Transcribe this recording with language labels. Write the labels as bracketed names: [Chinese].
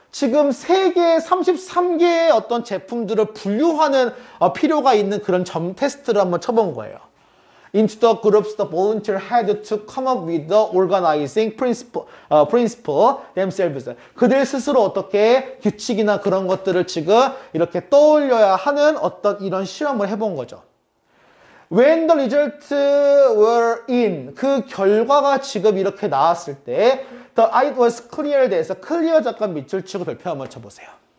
[Korean] 지금 세계 33개의 어떤 제품들을 분류하는 필요가 있는 그런 점 테스트를 한번 쳐본 거예요. [English] Into the groups, the volunteer had to come up with the organizing principle themselves. [Korean] 그들 스스로 어떻게 규칙이나 그런 것들을 지금 이렇게 떠올려야 하는 어떤 이런 실험을 해본 거죠. [English] When the results were in, [Korean] 그 결과가 지금 이렇게 나왔을 때 [English] the it was clear [Korean] 대해서 클리어 잠깐 밑줄 치고 별표 한번 쳐보세요.